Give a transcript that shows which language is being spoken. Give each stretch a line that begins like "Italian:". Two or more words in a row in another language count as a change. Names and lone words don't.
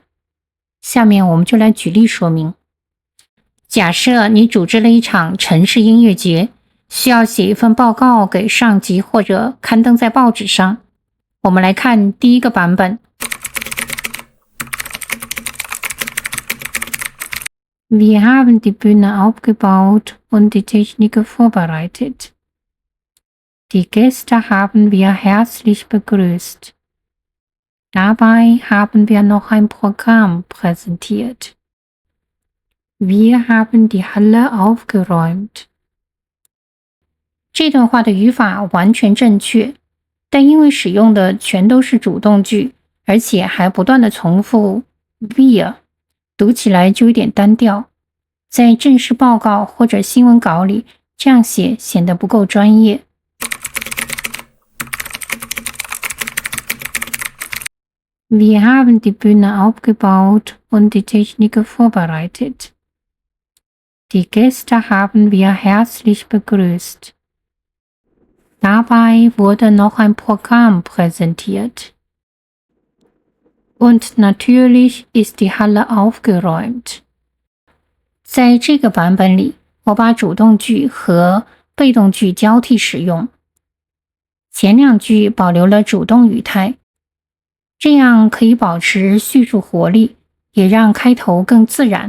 Chinese: 下面我们就来举例说明。假设你组织了一场城市音乐节，需要写一份报告给上级或者刊登在报纸上。我们来看第一个版本。
German: Wir haben die Bühne aufgebaut und die Technik vorbereitet. Die Gäste haben wir herzlich begrüßt. Dabei haben wir noch ein Programm präsentiert. Wir haben die Halle aufgeräumt.
Chinese: 这段话的语法完全正确， 但因为使用的全都是主动句，而且还不断的重复 via， 读起来就有点单调。在正式报告或者新闻稿里，这样写显得不够专业。
German: Wir haben die Bühne aufgebaut und die Technik vorbereitet. Die Gäste haben wir herzlich begrüßt. Dabei wurde noch ein Programm präsentiert. Und natürlich ist die Halle aufgeräumt.
Chinese: 在这个版本里，我把主动句和被动句交替使用，前两句保留了主动语态，这样可以保持叙述活力，也让开头更自然。